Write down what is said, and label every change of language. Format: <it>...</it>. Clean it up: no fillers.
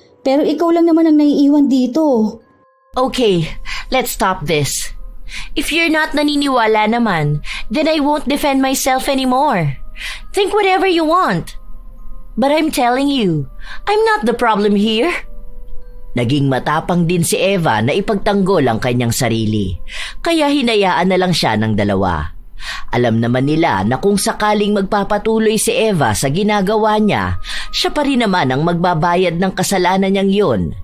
<tl>Pero ikaw lang naman ang naiiwan dito.</tl> <en>Okay, let's stop this. If you're not</en> <tl>naniniwala naman,</tl> <en>then I won't defend myself anymore. Think whatever you want. But I'm telling you, I'm not the problem here.</en> <tl>Naging matapang din si Eva na ipagtanggol ang kanyang sarili, kaya hinayaan na lang siya ng dalawa. Alam naman nila na kung sakaling magpapatuloy si Eva sa ginagawa niya, siya pa rin naman ang magbabayad ng kasalanan niyang yun.</tl>